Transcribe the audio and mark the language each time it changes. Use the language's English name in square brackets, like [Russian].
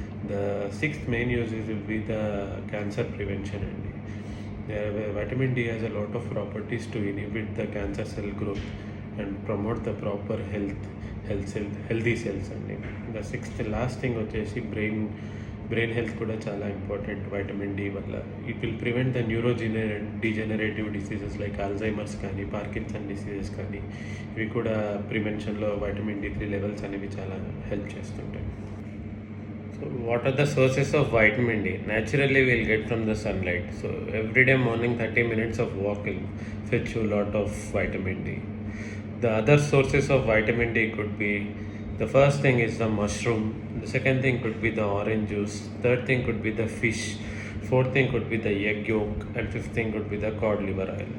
[English] The sixth main use will be the cancer prevention అండి. Vitamin D has a lot of properties to inhibit the cancer cell growth and promote the proper healthy cells అండి. The sixth last thing వచ్చేసి brain health కూడా చాలా important vitamin D వల్ల. It will prevent the degenerative diseases like Alzheimer's కానీ, Parkinson diseases కానీ. [Telugu] ఇవి కూడా ప్రివెన్షన్లో vitamin D3 levels అనేవి చాలా హెల్ప్ చేస్తుంటాయి. [English] So what are the sources of vitamin D? Naturally we'll get from the sunlight. So every day morning 30 minutes of walk will fetch you a lot of vitamin D. The other sources of vitamin D could be, the first thing is the mushroom, the second thing could be the orange juice, third thing could be the fish, fourth thing could be the egg yolk, and fifth thing could be the cod liver oil.